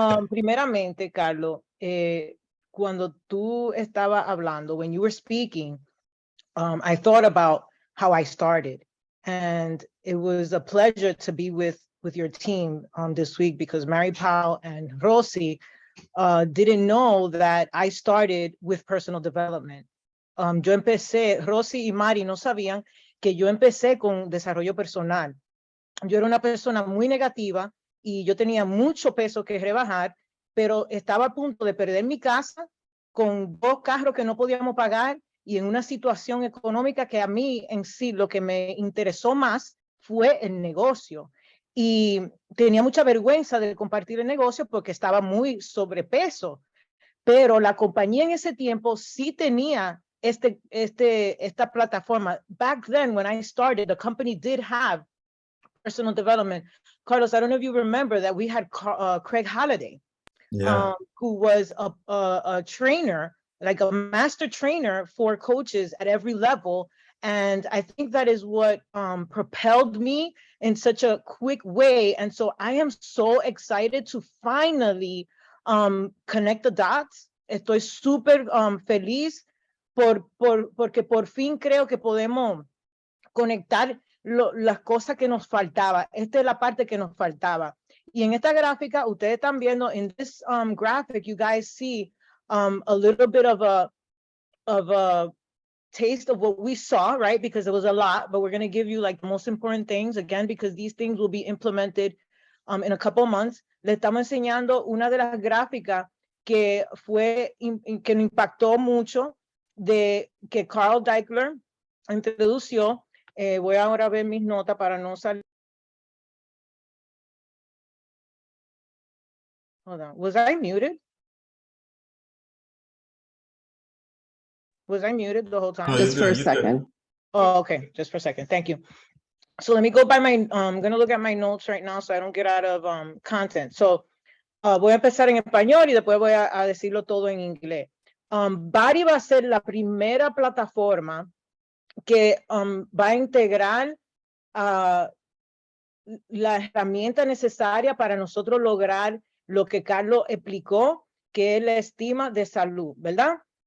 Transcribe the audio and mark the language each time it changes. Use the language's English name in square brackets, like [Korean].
[Spanish] Primeramente, Carlos, cuando tú estabas hablando, [English] when you were speaking, I thought about how I started, and it was a pleasure to be with your team this week because Mary Powell and Rosie didn't know that I started with personal development. [Spanish] Yo empecé, Rosie y Mari no sabían que yo empecé con desarrollo personal. Yo era una persona muy negativa y yo tenía mucho peso que rebajar, pero estaba a punto de perder mi casa con 2 carros que no podíamos pagar y en una situación económica que a mí en sí lo que me interesó más fue el negocio. Y tenía mucha vergüenza de compartir el negocio porque estaba muy sobrepeso, pero la compañía en ese tiempo sí tenía esta plataforma. [English] Back then, when I started, the company did have personal development. Carlos, I don't know if you remember that we had Craig Halliday, who was a trainer, like a master trainer for coaches at every level. And I think that is what propelled me in such a quick way. And so I am so excited to finally connect the dots. [Spanish] Estoy súper feliz porque por fin creo que podemos conectar las cosas que nos faltaba. Esta es la parte que nos faltaba. Y en esta gráfica, ustedes están viendo, [English] in this graphic, you guys see a little bit of a taste of what we saw, right? Because it was a lot, but we're going to give you like the most important things, again, because these things will be implemented in a couple months. [Spanish] Le estamos enseñando una de las gráficas que que me impactó mucho, de que Carl Deichler introdució. Voy ahora a ver mis notas para no salir. [English] Hold on. Was I muted? Was I muted the whole time? No, Just for a you're second. good. Oh, okay. Just for a second. Thank you. So let me go by my, I'm going to look at my notes right now so I don't get out of content. [Spanish] So voy a empezar en español y después voy a decirlo todo en inglés. Bari va a ser la primera plataforma que va a integrar la herramienta necesaria para nosotros lograr lo que Carlos explicó, que es la estima de salud, ¿verdad?